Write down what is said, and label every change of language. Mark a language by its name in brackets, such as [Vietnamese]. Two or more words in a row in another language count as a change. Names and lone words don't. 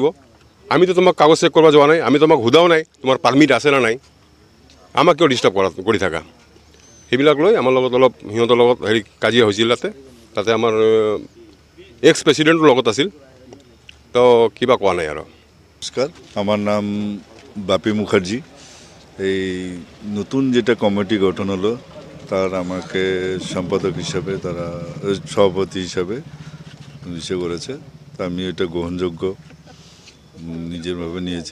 [Assamese] আমিতো তোমাক কাগজ চেক কৰিব যোৱা নাই, আমি তোমাক সোধাও নাই তোমাৰ পাৰ্মিট আছে না নাই। আমাক কিয় ডিষ্টাৰ্ব কৰি থাকা? সেইবিলাক লৈ আমাৰ লগত অলপ সিহঁতৰ লগত কাজিয়া হৈছিল তাতে আমাৰ এক্স প্ৰেচিডেণ্টৰ লগত আছিল, তো কিবা কোৱা নাই আৰু। [Bangla] নমস্কার, আমার নাম বাপি মুখার্জি। এই নতুন যেটা কমিটি গঠন হলো তার আমাকে সম্পাদক হিসাবে তারা সভাপতি হিসাবে ইসে করেছে, তা আমি এটা গ্রহণযোগ্য নিজেরভাবে নিয়েছি।